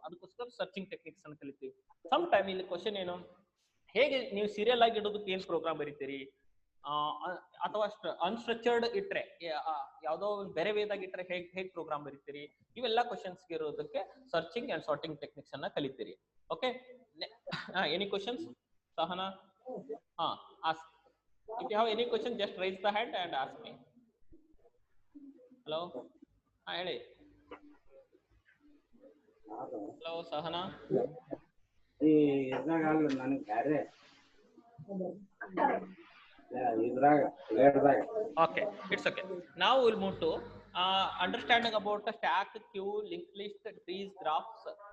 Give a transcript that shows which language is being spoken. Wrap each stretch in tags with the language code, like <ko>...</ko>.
<kn>ಅದಕ್ಕೋಸ್ಕರ searching techniques ಅನ್ನ ಕಲಿತೀವಿ. ಸಮ್ ಟೈಮ್ ಇಲ್ಲಿ ಕ್ವಶನ್ ಏನು, ಹೇಗೆ ನೀವು ಸೀರಿಯಲ್ ಆಗಿ ಇಡೋದಕ್ಕೆ ಏನ್ ಪ್ರೋಗ್ರಾಮ್ ಬರೀತೀರಿ, ಅಥವಾ ಅನ್ಸ್ಟ್ರಕ್ಚರ್ಡ್ ಇಟ್ರೆ ಯಾವ್ದೋ ಒಂದು ಬೇರೆ ವೇದಾಗ ಇಟ್ರೆ ಹೇಗ್ ಪ್ರೋಗ್ರಾಮ್ ಬರೀತೀರಿ, ಇವೆಲ್ಲ ಕ್ವಶನ್ಸ್ ಇರೋದಕ್ಕೆ ಸರ್ಚಿಂಗ್ ಅಂಡ್ ಸಾರ್ಟಿಂಗ್ ಟೆಕ್ನಿಕ್ಸ್ ಅನ್ನ ಕಲಿತೀರಿ.</kn> <en>Okay, any questions Sahana? ask. If you have any question, just raise the hand and ask me. Hello,</en> <kn>ಹೇಳಿ.</kn> <en>Hello Sahana.</en> <kn>ಈ ಇದ್ರಾಗ ಅಲ್ಲ ನನಗೆ ಬ್ಯಾರೆ ಇದ್ರಾಗ ಲೇಟ್ದಾಗ.</kn> <en>Okay, it's okay. Now we'll move to understanding about the stack, queue, linked list, trees, graphs.</en>